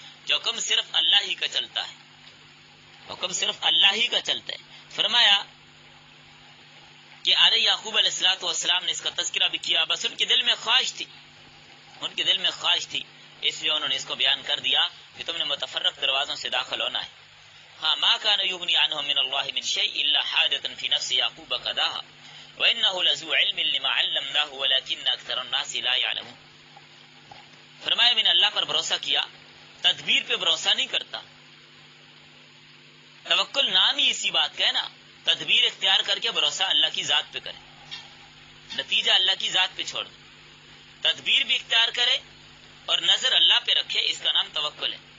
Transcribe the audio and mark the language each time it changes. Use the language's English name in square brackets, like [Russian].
[Urdu] جو حکم صرف اللہ ہی کا چلتا ہے، حکم صرف اللہ ہی کا چلتا ہے. فرمایا کہ ارے یعقوب علیہ السلام نے اس کا تذکرہ بھی کیا، بس ان کے دل میں خواہش تھی، ان کے دل میں خواہش تھی، اس لیے انہوں نے اس کو بیان کر دیا کہ تم نے متفرق دروازوں سے داخل ہونا ہے. [Arabic] ہاں ما كان يغني عنهم من الله من شيء الا حاجة في نفس يعقوب قضاها وانه لذو علم لما علمناه ولكن اكثر الناس لا يعلمون. [Urdu] فرمایا میں نے اللہ پر بھروسہ کیا، تدبیر پہ بھروسہ نہیں کرتا. توکل نام ہی اسی بات کا ہے نا، تدبیر اختیار کر کے بھروسہ اللہ کی ذات پہ کرے، نتیجہ اللہ کی ذات پہ چھوڑ دے. تدبیر بھی اختیار کرے اور نظر اللہ پہ رکھے، اس کا نام توکل ہے.